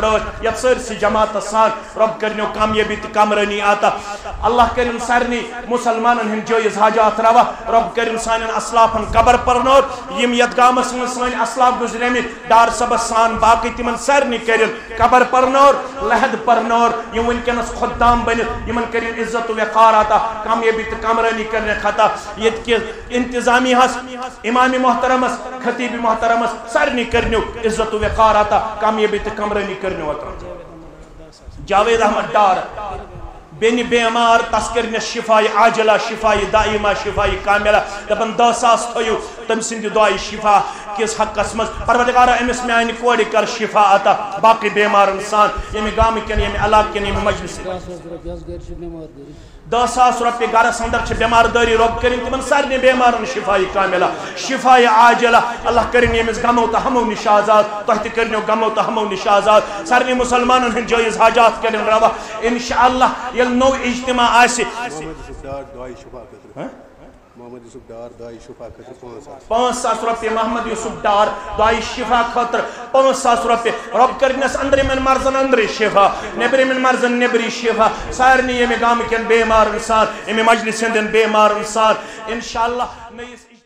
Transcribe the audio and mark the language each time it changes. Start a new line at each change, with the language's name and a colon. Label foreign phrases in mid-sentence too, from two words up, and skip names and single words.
Kashmiri: رٲچھ یتھ سٲرسٕے جماعتس سان رب کرنو کامیابی تہ کامرٲنی عطا اللہ کرن سارنٕے مُسلمانن ہٕنٛدۍ جٲیز حاجات روا رب کرن سانٮ۪ن اسلافن قبر پرنور یم یتھ گامس منٛز سٲنۍ اسلاف گزریمٕتۍ ڈار صبس سان باقی تمن سارنٕے کرن قبر پرنور لحد پرنور یم ونکیٚنس خدام بنت یمن کرن عزت و وقار عطا کامیابی تہ کامرٲنی کرنک عطا ییٚتہِ کہِ انتظامیہس امام محترمس خطیب محترمس سارنٕے کرنو عزت و وقار عطا کامیابی تہ کامرٲنی کرنو عطا جاوید احمد ڈار بین بیمار تس کرنس
Arabic: شفاء عاجلہ شفاء دائمہ شفاء کاملہ
Kashmiri: دپن 10,000 تھیو تم سند دعائے شفا کس حقس مز پروردگارا امس میانہ کورِ کر شفا عطا باقی بیمارن سان یمہ گام کن یمہ علاقہ کن یمہ مجلس 10,000 رۄپیہِ گرس اندر چھ بیمار دٲری رب کرن تمن سارنٕے بیمارن
Arabic: شفاء کاملہ شفاء عاجلہ
Kashmiri: اللہ کرن یمس غمو تہ ہمو نش آزاد تہ تہ کرنو غمو تہ ہمو نش آزاد سارنٕے مُسلمانن ہٕنٛدۍ جٲیز حاجات کرن روا انشاءاللہ ییٚلہِ نوٚو اجتماع آسہِ محمد یوسف ڈار دعائے شفا خاطر 5,000 رۄپیہِ محمد یوسف ڈار دعائے شفا خاطر 5,000 رۄپیہِ رب کرنس أنٛدرِمٮ۪ن مرضن أنٛدرِ شفا نیٚبرِمٮ۪ن مرضن نیٚبری شفا سارنٕے ییٚمہِ گامہٕ کٮ۪ن بیمارن سان ییٚمہِ مجلس ہٕنٛدٮ۪ن بیمارن سان انشاءاللہ نٔیِس